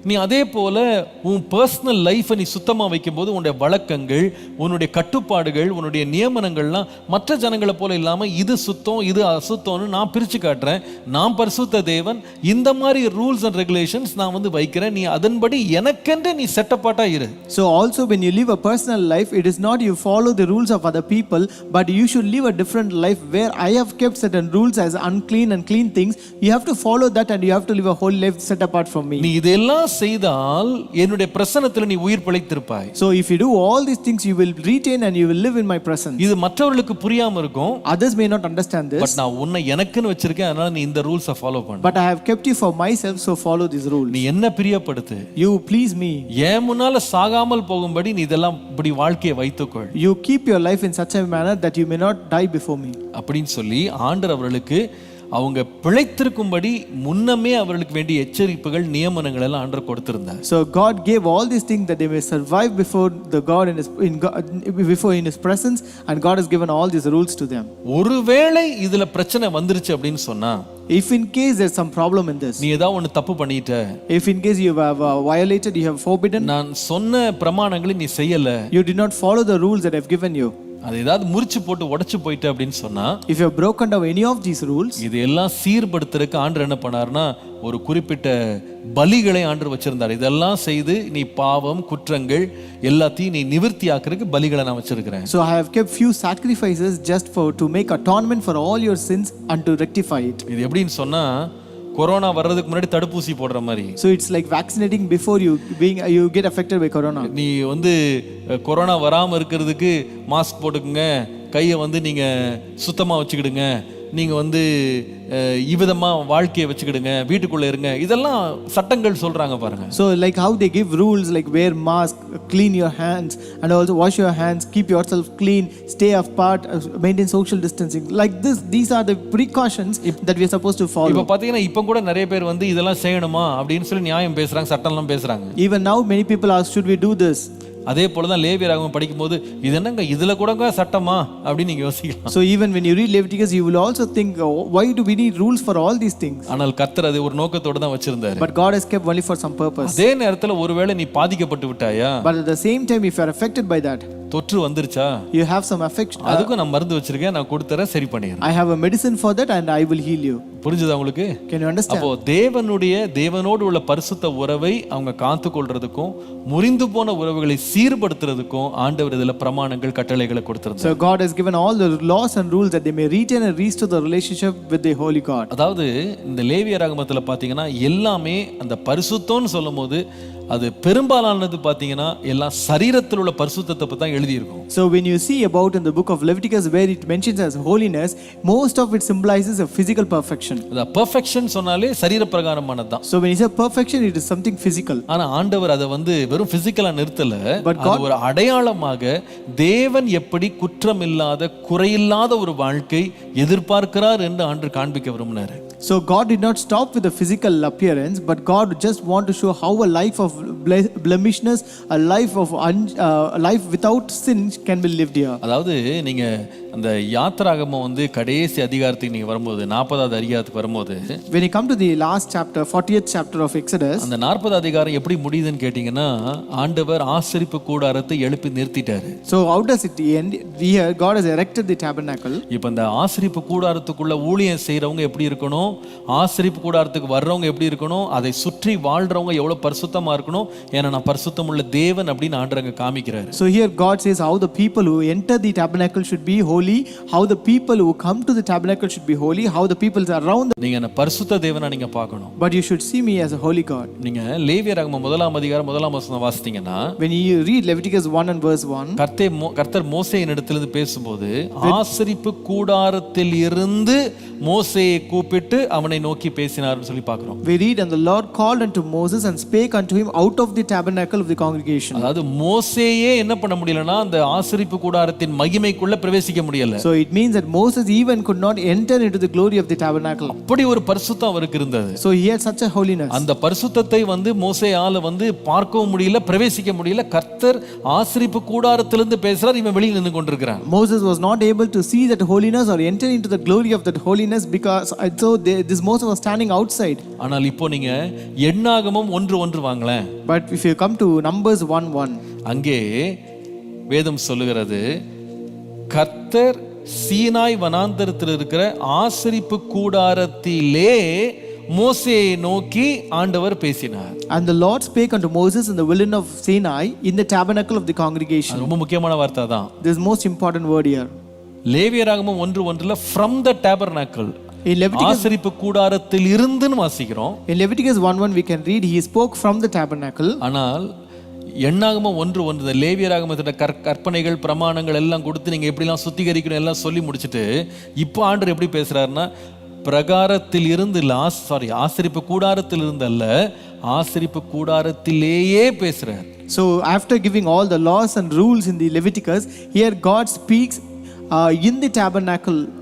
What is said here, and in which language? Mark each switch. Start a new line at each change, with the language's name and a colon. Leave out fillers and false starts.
Tamil: நீ அதே போல உன் பர்சனல் லைஃபை நீ சுத்தமா வைக்கும்போது உன்னுடைய வழக்கங்கள், உன்னுடைய கட்டுப்பாடுகள், உன்னுடைய நியமனங்கள்லாம் மற்ற ஜனங்களை போல இல்லாம இது சுத்தம், இது அசுத்தம்னு நான் பிரிச்சு காட்டுறேன். நான் பரிசுத்த தேவன், இந்த மாதிரி
English: rules and regulations
Tamil: நான் வைக்கிறேன், நீ அதன்படி எனக்கென்று நீ செட்டப்பாட்டா இரு.
English: So also when you live a personal life, it is not you follow the rules of other people, but you should live a different life where I have kept certain rules as unclean and clean things. You have to follow that, and you have to live a whole life set apart from me.
Tamil: நீ இதெல்லாம் செய்தால் என்னுடைய பிரசன்னத்தில் நீ உயிர் பிழைத்திருப்பாய்.
English: So if you do all these things, you will retain and you will live in my presence.
Tamil: இது மற்றவர்களுக்கு புரியாம இருக்கும்.
English: Others may not understand this.
Tamil: But நான் உன்னை எனக்குன்னு வச்சிருக்கேன், அதனால நீ இந்த ரூல்ஸை ஃபாலோ பண்ணு.
English: But I have kept you for myself, so follow these rules.
Tamil: நீ என்ன பிரியப்படுத்து,
English: You please me.
Tamil: ஏன் முன்னால சாகாமல் போகும்படி நீ இதெல்லாம் இப்படி வாழ்க்கையை வைத்துக்கொள்.
English: You keep your life in such a manner that you may not die before me.
Tamil: அப்படின்னு சொல்லி ஆண்டவர் அவர்களுக்கு அவங்க பிழைத்திருக்கும்படி முன்னமே அவர்களுக்கு வேண்டிய எச்சரிப்புகள் நியமனங்கள் எல்லாம் ஆண்டவர் கொடுத்திருந்தார்.
English: So God gave all these things that they may survive before the God in his presence, and God has given all these rules to them.
Tamil: ஒருவேளை இதுல பிரச்சனை வந்துருச்சு அப்படின்னு சொன்னா,
English: if in case there's some problem in this,
Tamil: நீ ஏதாவது ஒன்னு தப்பு பண்ணிட்ட,
English: if in case you have violated, you have forbidden,
Tamil: நான் சொன்ன பிரமாணங்களை நீ செய்யல,
English: you did not follow the rules that I've given you,
Tamil: அது ஏதாவது முறிச்சு போட்டு உடைச்சு போயிட்ட அப்படின்னு சொன்னா,
English: if you have broken down any of these rules,
Tamil: இது எல்லாம் சீர்படுத்துறதுக்கு ஆண்டவர் என்ன பண்ணாருன்னா ஒரு குறிப்பிட்ட பலிகளை ஆண்டவர் வச்சிருந்தார். இதெல்லாம் செய்து நீ பாவம் குற்றங்கள் எல்லாத்தையும் நீ நிவர்த்தி ஆக்குறதுக்கு பலிகளை நான் வச்சிருக்கிறேன்.
English: So I have kept few sacrifices just to make atonement for all your sins and to rectify it.
Tamil: இது எப்படின்னு சொன்னா கொரோனா வர்றதுக்கு முன்னாடி தடுப்பூசி போடுற மாதிரி.
English: So it's like vaccinating before you get affected by corona.
Tamil: நீ வந்து கொரோனா வராம இருக்கிறதுக்கு மாஸ்க் போட்டுக்குங்க, கையை வந்து நீங்க சுத்தமா வச்சுக்கிடுங்க, நீங்க வந்து இவ்விதமா வாழ்க்கையை வச்சுக்கிடுங்க, வீட்டுக்குள்ள இருங்க, இதெல்லாம் சட்டங்கள் சொல்றாங்க பாருங்க.
English: So like how they give rules like wear mask, clean your hands, and also wash your hands, keep yourself clean, stay apart, maintain social distancing. Like this, these are the precautions that we are supposed to follow.
Tamil: இப்போ பாத்தீங்கன்னா இப்போ கூட நிறைய பேர் வந்து இதெல்லாம் செய்யணுமா அப்படின்னு சொல்லி நியாயம் பேசுறாங்க, சட்டம்லாம் பேசுறாங்க.
English: Even now many people ask, should we do this?
Tamil: அதே போலதான் லேவியராகமம் படிக்கும்போது இது என்னங்க இதுல கூட சட்டமா அப்படின்னு நீங்க யோசிக்கலாம்.
English: So even when you read Leviticus, you will also think, why do we need rules for all these things?
Tamil: ஆனால் கர்த்தர் அது ஒரு நோக்கத்தோட தான் வச்சிருந்தாரு.
English: But God has kept only for some purpose.
Tamil: அதே நேரத்துல ஒருவேளை நீ பாதிக்கப்பட்டு விட்டாயா,
English: but at the same time if you are affected by that,
Tamil: தொற்று வந்துருச்சா,
English: you have some affection,
Tamil: அதுக்கு நான் மருந்து வச்சிருக்கேன், நான் கொடுத்தறேன், சரி பண்ணிடுறேன்,
English: I have a medicine for that and I will heal you.
Tamil: புரிஞ்சுதா உங்களுக்கு?
English: Can you understand?
Tamil: அப்போ தேவனோடு உள்ள பரிசுத்த உறவை அவங்க காத்து கொள்றதுக்கும் முறிந்து போன உறவுகளை சீர்படுத்துறதுக்கும் ஆண்டவர் இதுல பிரமாணங்கள் கட்டளைகளை கொடுத்திருந்தார்.
English: So God has given all the laws and rules that they may retain and restore the relationship with the holy God.
Tamil: அதாவது இந்த லேவியராகமத்துல பாத்தீங்கன்னா எல்லாமே அந்த பரிசுத்தம்னு சொல்லும்போது அது பெரும்பாலானது பாத்தீங்கன்னா எல்லாம் சரீரத்தில் உள்ள பரிசுத்தத்தை பத்தி தான் எழுதி இருக்கும்.
English: So when you see about in the book of Leviticus where it mentions as holiness, most of it symbolizes a physical perfection. the perfection
Tamil: சொன்னாலே சரீர பிரகாரமானது தான்.
English: So when you say perfection, it is something physical.
Tamil: ஆனா ஆண்டவர் அதை வந்து வெறும் பிசிக்கலா நிறுத்தல,
English: But
Tamil: அது ஒரு அடையாளமாக தேவன் எப்படி குற்றமில்லாத குறையில்லாத ஒரு வாழ்க்கை எதிர்பார்க்கிறார் என்று ஆண்டவர் காண்பிக்க விரும்பினார்.
English: So God did not stop with the physical appearance, but God just want to show how a life of blemishness, a life without sin can be lived here.
Tamil: அதாவது நீங்க அந்த யாத்திராகமம் வந்து கடைசி அதிகாரத்துக்கு நீங்க வரும்போது 40வது அதிகாரத்துக்கு வரும்போது,
English: when you come to the last chapter, 40th chapter of Exodus,
Tamil: அந்த 40வது அதிகாரம் எப்படி முடியுதுன்னு கேட்டீங்கன்னா ஆண்டவர் ஆசரிப்பு கூடாரத்தை எழுப்பி நிறுத்திட்டாரு.
English: So how does it end? Here God has erected the tabernacle.
Tamil: இப்போ இந்த ஆசரிப்பு கூடாரத்துக்குள்ள ஊழியம் செய்யறவங்க எப்படி இருக்கணும், ஆசரிப்பு கூடாரத்துக்கு வர்றவங்க எப்படி இருக்கணும், அதை சுற்றி வாழ்றவங்க எவ்வளவு பரிசுத்தமா இருக்கணும், ஏன்னா நான் பரிசுத்தம் உள்ள தேவன் அப்படின்னு ஆண்டவங்க காமிக்கிறாரு.
English: So here God says how the people who enter the tabernacle should be holy, how the people who come to the tabernacle should be holy, how the people around
Tamil: நீங்க என்ன பரிசுத்த தேவனா நீங்க பார்க்கணும்.
English: but you should see me as a holy God.
Tamil: நீங்க லேவியராகமம் 1ஆம் அதிகாரம் 1ஆம் வசனம் வாசித்தீங்கன்னா,
English: when you read Leviticus 1 and verse 1,
Tamil: கர்த்தர் மோசேயின் இடத்திலிருந்து பேசும்போது ஆசரிப்பு கூடாரத்தில் இருந்து மோசேயை கூப்பிட்டு அவனை நோக்கி பேசினார்னு சொல்லி பார்க்கிறோம்.
English: we read, and the Lord called unto Moses and spake unto him out of the tabernacle of the congregation.
Tamil: அதாவது மோசேயே என்ன பண்ண முடியலனா அந்த ஆசரிப்பு கூடாரத்தின் மகிமைக்குள்ள பிரவேசிக்க முடியல.
English: So it means that Moses even could not enter into the glory of the tabernacle.
Tamil: அப்படி ஒரு பரிசுத்தம் அவருக்கு இருந்தது.
English: So he had such a holiness.
Tamil: அந்த பரிசுத்தத்தை வந்து மோசேயால வந்து பார்க்கவும் முடியல, பிரவேசிக்க முடியல. கர்த்தர் ஆசரிப்பு கூடாரத்திலிருந்து பேசுறார், இவன் வெளியில நின்னு கொண்டிருக்கிறான்.
English: Moses was not able to see that holiness or enter into the glory of that holiness because this Moses was standing outside.
Tamil: ஆனால் இப்போ நீங்க எண்ணாகமம் 1:1 வாங்களேன்.
English: But if you come to Numbers 1:1,
Tamil: அங்கே வேதம் சொல்லுகிறது, கர்த்தர் சீனாய் வனாந்தரத்தில் இருக்கிற ஆசரிப்பு கூடாரத்திலே மோசேயை நோக்கி ஆண்டவர் பேசினார்.
English: and the Lord spake unto Moses in the wilderness of Sinai in the tabernacle of the congregation.
Tamil: ரொம்ப முக்கியமான வார்த்தை தான்.
English: This is most important word here.
Tamil: லேவியராகமம் 1:1
English: from the tabernacle, In Leviticus,
Tamil: ஆசரிப்பு கூடாரத்தில் இருந்துன்னு வாசிக்கிறோம்.
English: in Leviticus 1:1 we can read he spoke from the tabernacle.
Tamil: ஆனால் எண்ணாகமம் 1:1 லேவியராகமத்தோட கற்பனைகள் பிரமாணங்கள் எல்லாம் கொடுத்து நீங்க எப்படிலாம் சுத்திகரிக்கணும் எல்லாம் சொல்லி முடிச்சுட்டு இப்போ ஆண்டவர் எப்படி பேசுறாருன்னா பிரகாரத்தில் இருந்து ஆசரிப்பு கூடாரத்தில் இருந்து அல்ல, ஆசரிப்பு கூடாரத்திலேயே பேசுறார்.
English: So after giving all the laws and rules in the Leviticus, here God speaks in the tabernacle.